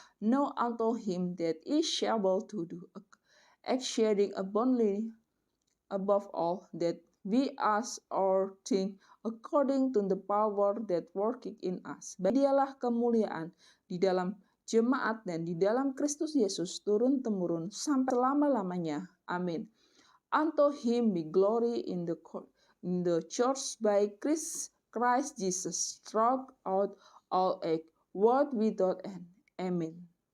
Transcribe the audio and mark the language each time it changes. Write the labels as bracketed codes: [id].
[en] Now unto him that is able to do exceeding abundantly above all that we ask or think, according to the power that working in us. [id] Bagi Dialah kemuliaan di dalam jemaat dan di dalam Kristus Yesus turun-temurun sampai selama-lamanya. Amin. [en] Unto him be glory in the church by Christ Jesus, throughout all age, world without end. Amen.